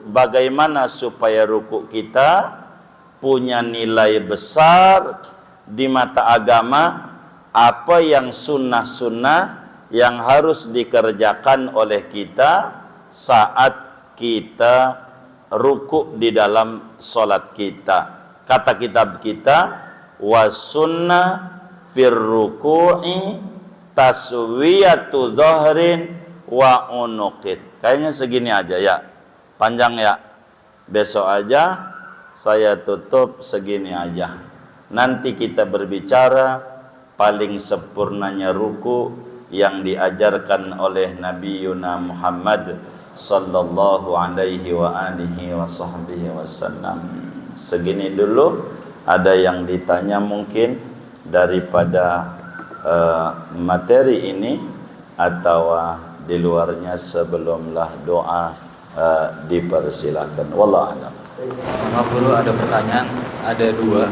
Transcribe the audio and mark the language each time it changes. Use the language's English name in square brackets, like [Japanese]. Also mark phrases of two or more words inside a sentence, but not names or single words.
[Indonesian] Bagaimana supaya ruku kita punya nilai besar di mata agama, apa yang sunnah-sunnah yang harus dikerjakan oleh kita saat kita ruku di dalam solat kita. Kata kitab kita, [Arabic] والسنة في الركوع تسوية ظهر وعنق. [Indonesian] Kayaknya segini aja ya, panjang ya. Besok aja saya tutup segini aja. Nanti kita berbicara paling sempurnanya ruku yang diajarkan oleh Nabi Yuna Muhammad [Arabic] صلى الله عليه وعلى آله وصحبه وسلم. [Indonesian] Segini dulu. Ada yang ditanya mungkin daripada materi ini, atau di luarnya sebelumlah doa dipersilahkan. [Arabic] والله أعلم. [Indonesian] Maaf Guru, ada pertanyaan, ada dua.